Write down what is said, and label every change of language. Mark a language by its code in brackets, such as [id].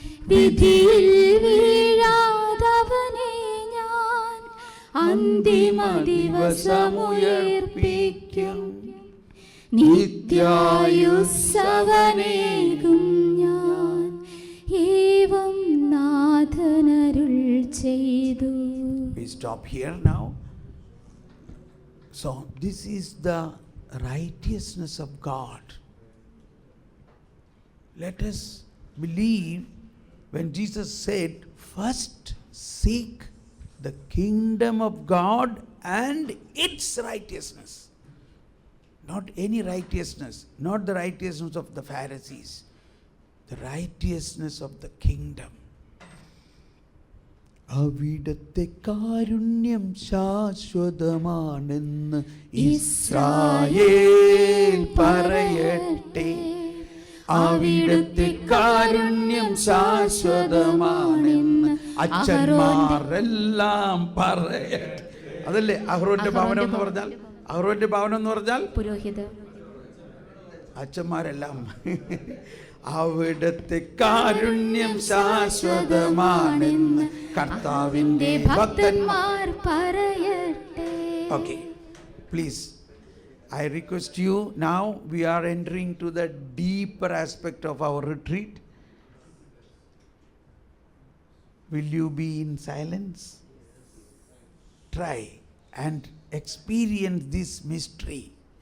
[ml] വിധിയിൽ വീഴാതവനെ ഞാൻ അന്തിമ ദിവസമുയർപ്പിക്കും. നിത്യായുസ്സവനേകും ഞാൻ, ഏവം നാഥനരുൾ ചെയ്തു. [en] We stop here now. So this is the righteousness of God. Let us believe when Jesus said, first seek the kingdom of God and its righteousness. Not any righteousness, not the righteousness of the Pharisees, the righteousness of the kingdom. [ml] അവിടത്തെ കാരുണ്യം ശാശ്വതമാണെന്ന് Israel പറയട്ടെ. അവിടത്തെ കാരുണ്യം ശാശ്വതമാണെന്ന് അച്ഛന്മാരെല്ലാം പറയട്ടെ. അതല്ലേ അഹ്റോന്റെ ഭവനം എന്ന് പറഞ്ഞാൽ? അഹ്റോന്റെ ഭവനം എന്ന് പറഞ്ഞാൽ പുരോഹിതർ, അച്ഛന്മാരെല്ലാം. അവിടത്തെ കാരുണ്യം ശാശ്വതമാണെന്ന് കർത്താവിന്റെ ഭക്തന്മാർ പറയട്ടെ. [en] Okay, please, I request you, now we are entering to the deeper aspect of our retreat. Will you be in silence? Try and experience this mystery.